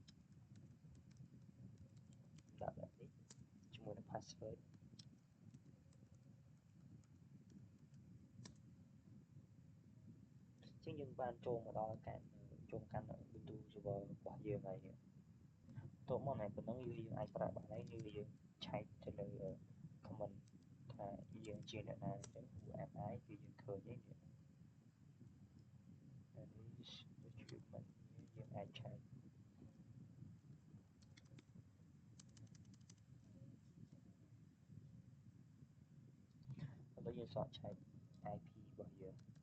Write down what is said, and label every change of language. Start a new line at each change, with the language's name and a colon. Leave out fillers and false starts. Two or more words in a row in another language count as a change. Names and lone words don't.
Khmer: ដាក់បែបនេះជាមួយនឹង password ជាងយើងបានចូលមកដល់កាន់Ubuntu server របស់យើងហើយតោះមកណែប៉ុណ្ណឹងយើងអាចប្រើបានហើយយើងឆែកទៅលើ comment ថាយើងជាអ្នកណាអញ្ចឹង
English: who am I
Khmer: គឺយើងឃើញឯងនេះ document យើងអាចឆែកដល់យើងសក់ឆែក IP របស់យើង